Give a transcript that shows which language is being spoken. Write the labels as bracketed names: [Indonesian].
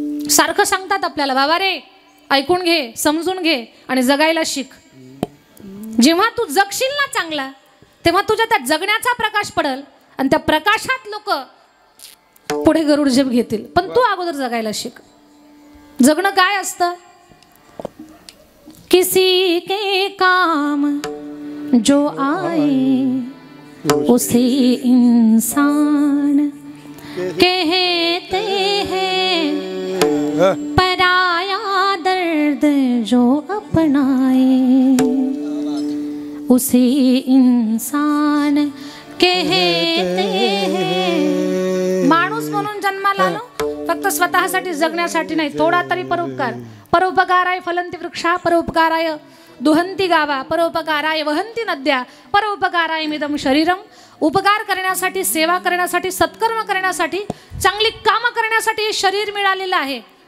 [Marathi] सारखं सांगतात आपल्याला, बाबा रे ऐकून घे, समजून घे आणि जगायला शिक. जेव्हा तू जगशील ना चांगला, तेव्हा तुझ्या त्या जगण्याचा प्रकाश पडेल आणि त्या प्रकाशात लोक पुढे गरुड झेप घेतील. पण तू अगोदर जगायला शिक. जगणं काय असतं, [Hindi] किसी के काम जो आए उसे इंसान कहते हैं, पराया दर्द जो अपनाए उसे इंसान कहते हैं. [Marathi] माणूस म्हणून जन्माला आलो फक्त स्वतःसाठी जगण्यासाठी नाही, थोडा तरी परोपकार. [Sanskrit] परोपकाराय फलंती वृक्षा, परोपकाराय दुहंती गावा, परोपकाराय वहंती नद्या, परोपकाराय मिदम शरीरम. [Marathi] उपकार करण्यासाठी, सेवा करण्यासाठी, सत्कर्म करण्यासाठी, चांगली कामं करण्यासाठी शरीर मिळालेलं आहे.